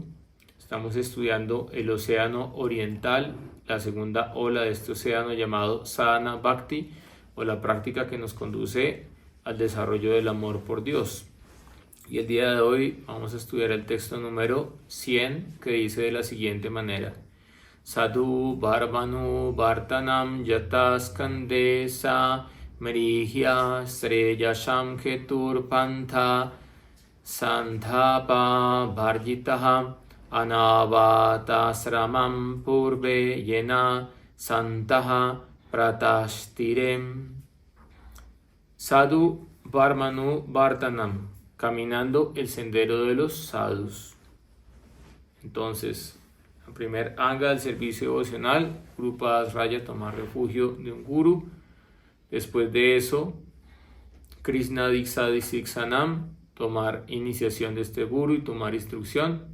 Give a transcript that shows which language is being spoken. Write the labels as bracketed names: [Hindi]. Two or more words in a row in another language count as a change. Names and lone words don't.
[Spanish] Estamos estudiando el Océano Oriental, la segunda ola de este océano llamado Sadhana Bhakti, o la práctica que nos conduce al desarrollo del amor por Dios. Y el día de hoy vamos a estudiar el texto número 100, que dice de la siguiente manera: [Sanskrit] Sadhu Bharvanu Bhartanam Yataskandesa Merihya Sreyasham Ketur Pantha Sandhapa Bharjitaha Anavatasramam Purve Yena Santaha Pratashtirem. Sadhu Bharvanu Bhartanam, [Spanish] caminando el sendero de los sadhus. Entonces, el primer anga del servicio devocional, [Sanskrit] Guru Padas Raya, [Spanish] tomar refugio de un guru. Después de eso, [Sanskrit] Krishna Diksha Siksanam, [Spanish] tomar iniciación de este guru y tomar instrucción.